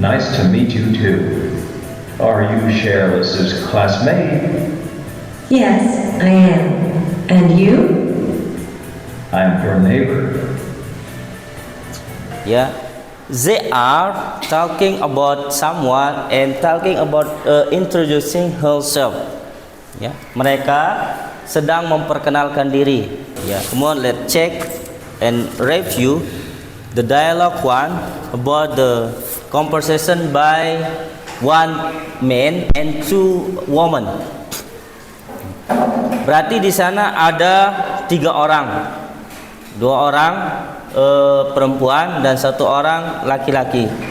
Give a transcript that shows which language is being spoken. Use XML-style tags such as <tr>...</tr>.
<en>Nice to meet you too. Are you Shirley's classmate? Yes, I am. And you? I'm your neighbor. Ya, they are talking about someone and talking about introducing herself.</en> <id>Ya, mereka sedang memperkenalkan diri.</id> <en>Ya, come on, let's check and review the dialogue one about the conversation by one man and two women.</en> <id>Berarti di sana ada 3 orang, 2 orang perempuan dan 1 orang laki-laki.</id>